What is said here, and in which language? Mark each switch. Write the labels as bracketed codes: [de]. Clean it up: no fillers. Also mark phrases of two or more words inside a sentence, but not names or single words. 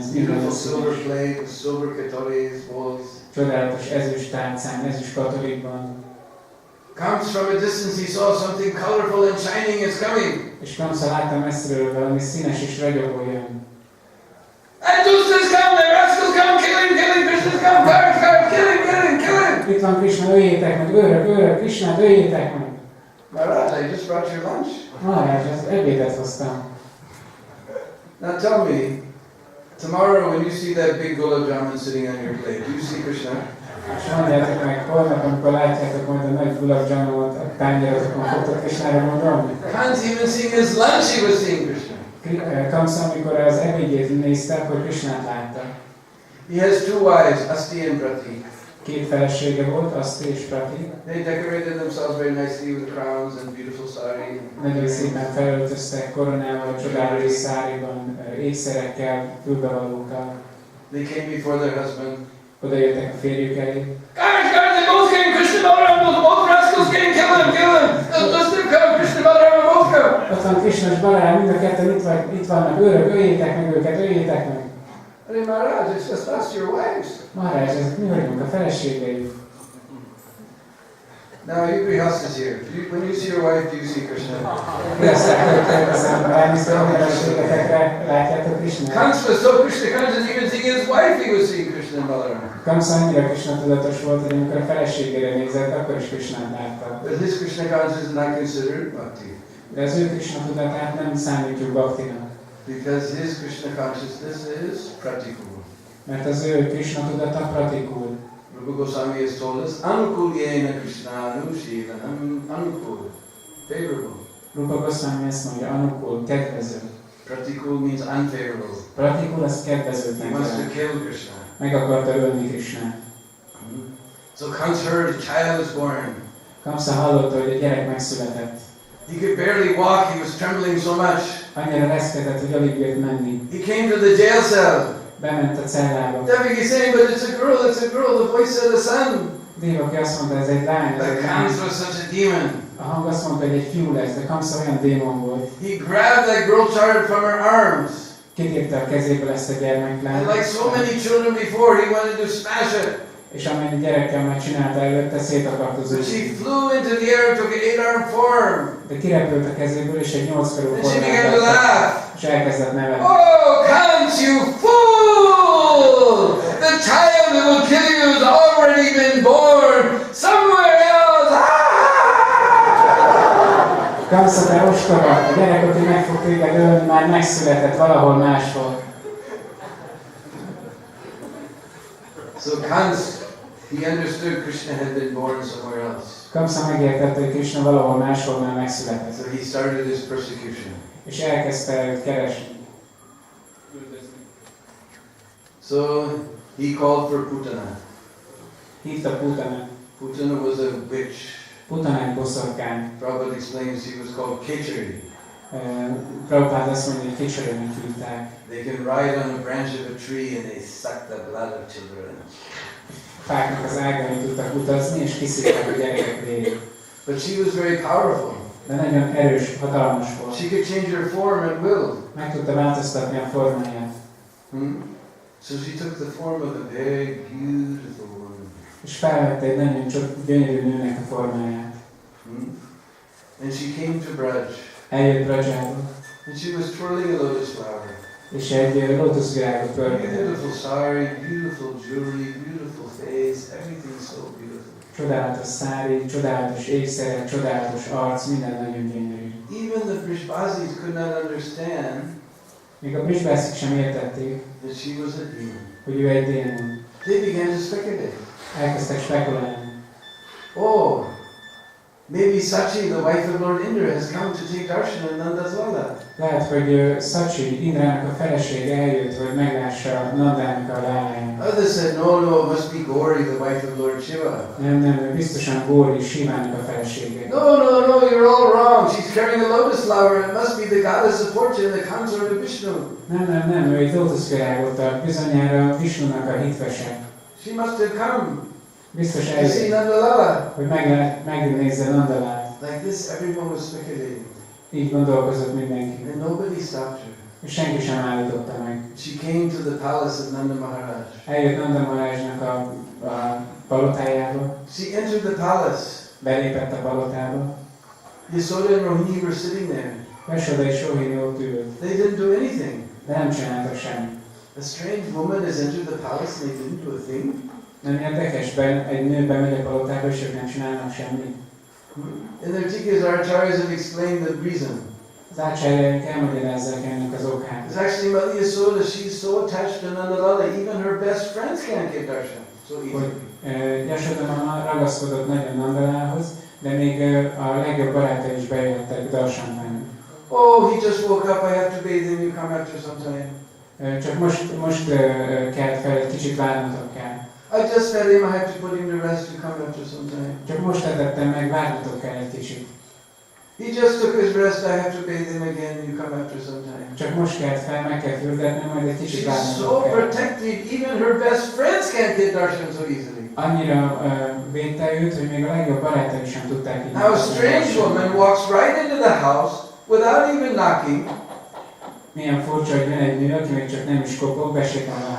[en] Beautiful silver [hu] színes. [en] plate with silver katoris, bowls. [hu] Csodálatos ezüst tálcán, ezüst katolikban. [en] Comes from a distance, he saw something colorful and shining is coming. [hu] És Kamsa látta messziről valami színes és ragyogó jön. [en] And Dustas come, the rascals come, kill him, Krishna's come, guard, kill him. [hu] Itt van Krishna, öljétek meg, őrök, Krishnát, öljétek meg. [en] Maharaj, I just brought your lunch. [hu] Maharaj, az ebédet hoztam. [en] Now tell me, tomorrow when you see that big gulab-jamun sitting on your plate, do you see Krishna? [hu] És mondjátok meg, holnap, amikor látjátok majd a nagy gulab-jamunot a tányérotokon, fogtok Krishnára gondolni? [en] Can't even seeing his lunch, he was seeing Krishna. [hu] Kamsa, amikor az ebédjét nézte, akkor Krishnát látta. [en] He has two wives, Asti and Prati. [hu] Két felesége volt, Asti és Prati. [en] They decorated themselves very nicely with crowns and beautiful sari. [hu] Nagyon szépen felöltöztek koronával, csodálatos száriban, ékszerekkel, fülbevalókkal. [en] They came before their husband. [hu] Oda jöttek a férjük elé. [en] Guard, they both came, Krishna Balaram, both rascals came, kill him. Dustas come, Krishna Balaram, both come. [hu] Ott van Krishna és Balaram, mind a ketten itt vannak, őrök, öljétek meg őket, öljétek meg. [en] Hey Maharaj, it's just us, your wives. [hu] Maharaj, ezek mi vagyunk, a feleségei. [en] Now you grihastas here. When you see your wife, do you see Krishna? [hu] Kérdezem, ránéztek a feleségetekre, látjátok Krishnát? [en] Kamsa was so Krishna conscious, even seeing his wife, he was seeing Krishna and Balaram. [hu] Kamsa annyira Krishna tudatos volt, hogy amikor a feleségére nézett, akkor is Krishnát látta. [en] But his Krishna consciousness is not considered bhakti. [hu] De az ő Krishna tudatát nem számítjuk bhaktinak. [en] Because his Krishna consciousness is pratikul. [hu] Mert az ő Krishna tudata pratikul. [en] Rupa Goswami has told us, [sa] आनुकूल्येन कृष्णानु शिवनम् अनुकूल. [en] Favorable. [hu] Rupa Goswami ezt mondja, anukul, kedvező. [en] Pratikul means unfavorable. [hu] Pratikul az [en] He [hu] kedvezőtnek [en] wants to [hu] jelent. [en] kill Krishna. [hu] Meg akarta ölni Krishnát. [en] So Kamsa heard a child was born. [hu] Kamsa hallotta, hogy egy gyerek megszületett. [en] He could barely walk, he was trembling so much. [hu] Annyira reszkedett, hogy alig bírt menni. [en] He came to the jail cell. [hu] Bement a cellába. [en] Devaki saying, but it's a girl, the voice of the sun. [hu] Devaki azt mondta, ez egy lány, ez [en] But [hu] egy lány. [en] Kamsa was such a demon. [hu] A hang azt mondta, hogy egy fiú lesz, de Kamsa olyan démon volt. [en] He grabbed that girl child from her arms. [hu] Kitépte a kezéből ezt a gyermeklányt. [en] And like so many children before, he wanted to smash it. [hu] És amennyi gyerekkel már csinálta előtte, szét akart az [en] But she [hu] őt. [en] flew into the air and took an 8-armed form. [hu] De kirepült a kezéből, és egy 8 karú [en] And she began to [hu] formát [en] laugh. [hu] és elkezdett nevetni. [en] Oh, Kans, you fool! The child who will kill you has already been born somewhere else. [hu] Kamsa, te ostoba! A gyerek, aki meg fog téged ölni, már megszületett valahol máshol. [en] So Kans, he understood Krishna had been born somewhere else. [hu] Kamsa megértette, hogy Krishna valahol máshol már megszületett. [en] So he started his persecution. [hu] És elkezdte őt keresni. [en] So he called for Putana. [hu] Hívta Putanát. [en] Putana was a witch. [hu] Putana egy boszorkány. [en] Prabhupada explains he was called Kechari. [hu] Prabhupád azt mondja, hogy kicsörőnek hívták. [en] They can ride on a branch of a tree and they suck the blood of children. [hu] Fáknak az ágain tudtak utazni, és kiszívták a gyerekek vérét. [en] But she was very powerful. [hu] De nagyon erős, hatalmas volt. [en] She could change her form at will. [hu] Meg tudta változtatni a formáját. [en] So she took the form of a very beautiful woman. [hu] És felvette egy nagyon csak gyönyörű nőnek a formáját. [en] And she came to Braj. [hu] Eljött Vrajába, [en] And she was twirling a lotus flower. [hu] és egy lótuszvirágot pörgetett. [en] Beautiful sari, beautiful jewelry, beautiful face, everything so beautiful. [hu] Csodálatos szári, csodálatos ékszerek, csodálatos arc, minden nagyon gyönyörű. [en] Even the Brishbasis could not understand [hu] Még a Brishbászik sem értették, [en] that she was a demon. [hu] hogy ő egy démon. [en] They began to speculate. [hu] Elkezdtek spekulálni. [en] oh, maybe Sachi, the wife of Lord Indra, has come to take darshan in Nanda's Lala. [hu] Lehet, hogy Szacsi, Indrának a felesége eljött, hogy meglássa Nandának a láláját. [en] Others said, no, it must be Gauri, the wife of Lord Shiva. [hu] Nem, biztosan Góri, Sivának a felesége. [en] No, you're all wrong. She's carrying a lotus flower. It must be the goddess of fortune, the consort of Vishnu. [hu] Nem, ő egy lótuszvirágot tart, bizonyára Vishnunak a hitvese. [en] She must have come [hu] Biztos [en] to see [hu] eljött, [en] Nandalala. [hu] hogy megnézze Nandalát. [en] Like this, everyone was speculating. [hu] Így gondolkozott mindenki. [en] And nobody stopped her. [hu] És senki sem állította meg. [en] She came to the palace of Nanda Maharaj. [hu] Eljött Nanda Maharajnak a palotájába. [en] She entered the palace. [hu] Belépett a palotába. [en] Yasoda and Rohini were sitting there. [hu] Yasoda és Rohini ott ült. [en] They didn't do anything. [hu] De nem csináltak semmit. [en] A strange woman has entered the palace and they didn't do a thing. [hu] Nem érdekes, egy nő bemegy a palotába és ők nem csinálnak semmit. [en] In their tikas, our acharyas have explained the reason. [hu] Az ácsárjaink elmagyarázzák ennek az okát. [en] It's actually Mother Yasoda, she's so attached to Nandalala, even her best friends can't get darshan so easily. [hu] Yasoda mama ragaszkodott nagyon Nandalához, de még a legjobb barátai is bejöttek darsant venni. [en] Oh, he just woke up, I have to bathe him, you come after some time. [hu] Csak most kelt fel, egy kicsit várnatok kell. [en] I just fed him, I have to put him to rest, you come after some time. [hu] Csak most etettem meg, várnatok kell egy kicsit. [en] He just took his rest, I have to bathe him again, you come after some time. [hu] Csak most kelt fel, meg kell fürdetni, majd egy kicsit [en] She's so [hu] várnatok kell. [en] protective, even her best friends can't get darshan so easily. [hu] Annyira védte őt, hogy még a legjobb barátai sem tudták így. [en] Now a strange woman walks right into the house without even knocking. [hu] Milyen furcsa, hogy jön egy nő, aki még csak nem is kopog, besétál a